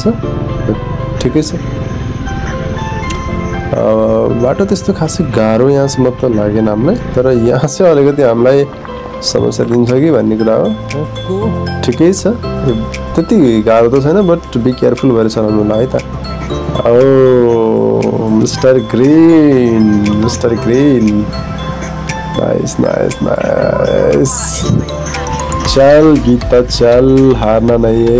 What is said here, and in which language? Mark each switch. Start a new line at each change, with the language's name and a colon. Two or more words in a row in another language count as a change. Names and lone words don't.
Nepali: ठिकै छ, बाटो त्यस्तो खासै गाह्रो यहाँसम्म त लागेन हामीलाई, तर यहाँ चाहिँ अलिकति हामीलाई समस्या दिन्छ कि भन्ने कुरा हो। ठिकै छ, त्यति गाह्रो त छैन,
English: but be careful
Nepali: भएर चलाउनु होला है त।
English: Oh Mister Green, Mister Green, nice nice nice.
Hindi: चल गीता चल, हारना नहीं है।